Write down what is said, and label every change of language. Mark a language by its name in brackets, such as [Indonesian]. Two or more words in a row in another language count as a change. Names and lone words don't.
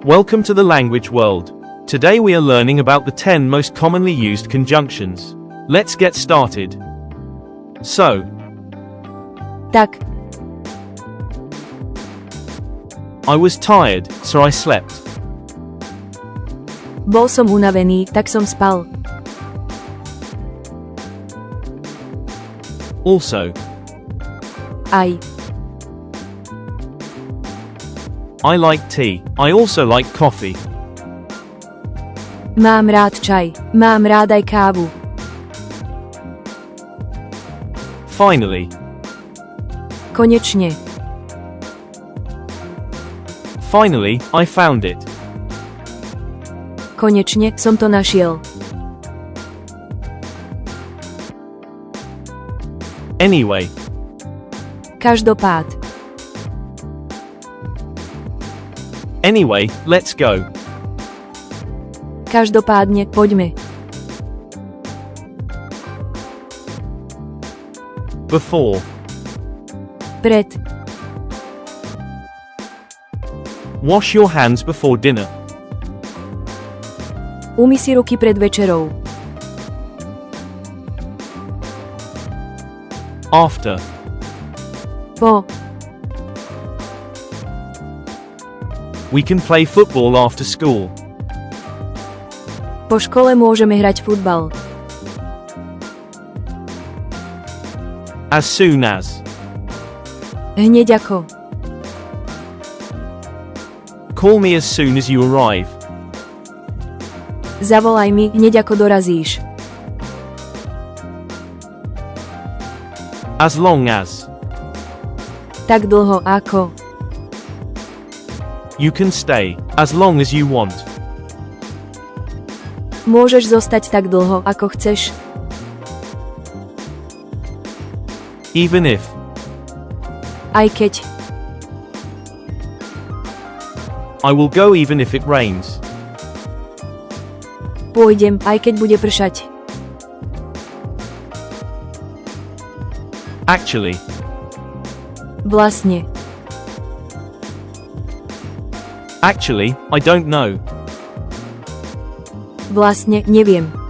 [English] Welcome to the language world. Today we are learning about the 10 most commonly used conjunctions. Let's get started. So, [Slovak] Tak, [English] I was tired, so I slept. [Slovak] bol som unavený, tak som spal. [English] Also, [Slovak] Aj, [English] I like tea. I also like coffee. [Slovak] mám rád čaj, mám rád aj kávu. [English] Finally, [Slovak] Konečne, [English] finally, I found it. [Slovak] konečne som to našiel. [English] Anyway, [Slovak] Každopád, [English] anyway, let's go. [Slovak] každopádne, poďme. [English] Before, [Slovak] Pred, [English] wash your hands before dinner. [Slovak] umyj si ruky pred večerou. [English] After, [Slovak] Po, [English] we can play football after school. [Slovak] po škole môžeme hrať futbal. [English] As soon as, [Slovak] Hneď ako. [English] call me as soon as you arrive. [Slovak] Zavolaj mi, hneď ako dorazíš. [English] As long as, [Slovak] Tak dlho ako. [English] you can stay, as long as you want. [Slovak] Môžeš zostať tak dlho, ako chceš. [English] Even if, [Slovak] Aj keď. [English] I will go even if it rains. [Slovak] Pôjdem, aj keď bude pršať. [English] Actually, [Slovak] Vlastne. [English] actually, I don't know. [Slovak] Vlastne, neviem.